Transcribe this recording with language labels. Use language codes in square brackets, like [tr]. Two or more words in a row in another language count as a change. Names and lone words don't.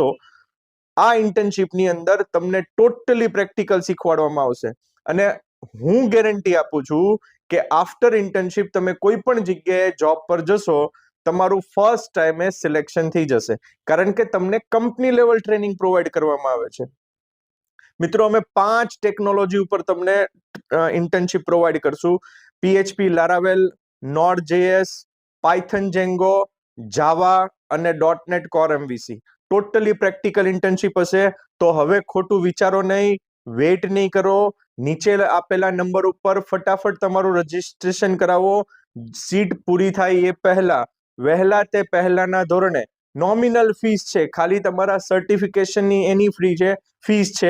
[gu] આ ઇન્ટર્નશિપની અંદર તમને [en] totally practical [gu] શીખવાડવામાં આવશે અને હું ગેરંટી આપું છું કે [en] after internship [gu] તમે કોઈ પણ જગ્યાએ જોબ પર જશો, તમારું [en] first time [gu] સિલેક્શન થઈ જશે, કારણ કે તમને [en] company level training [gu] પ્રોવાઈડ કરવામાં આવે છે. મિત્રો અમે 5 ટેકનોલોજી ઉપર તમને ઇન્ટર્નશિપ પ્રોવાઈડ કરશું: PHP લારાવેલ, Node.js, Python Django, Java અને .NET Core MVC. [en] totally practical [gu] ઇન્ટર્નશિપ હશે. તો હવે ખોટું વિચારો નહીં, વેઇટ નહીં કરો, નીચે આપેલા નંબર ઉપર ફટાફટ તમારું રજીસ્ટ્રેશન કરાવો. સીટ પૂરી થાય એ પહેલા, વહેલા તે પહેલાના ધોરણે [en] nominal fees [gu] છે, ખાલી તમારા સર્ટિફિકેશનની એની ફીસ છે.